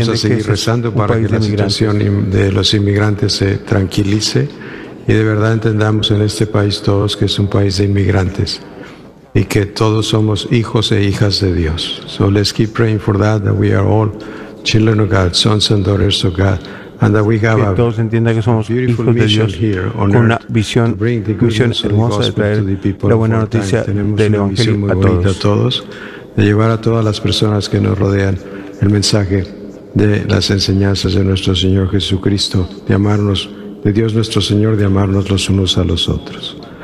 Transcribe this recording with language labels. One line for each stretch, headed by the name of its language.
Spanish: Vamos a seguir rezando para que la situación de los inmigrantes se tranquilice y de verdad entendamos en este país todos que es un país de inmigrantes y que todos somos hijos e hijas de Dios.
English: So let's keep praying for that, that we are all children of God, sons and daughters of God, and that we have
Spanish: que todos entiendan que somos hijos de Dios con una visión, hermosa de traer la buena noticia del Evangelio muy a todos. De llevar a todas las personas que nos rodean el mensaje de las enseñanzas de nuestro Señor Jesucristo, de amarnos, de Dios nuestro Señor, de amarnos los unos a los otros.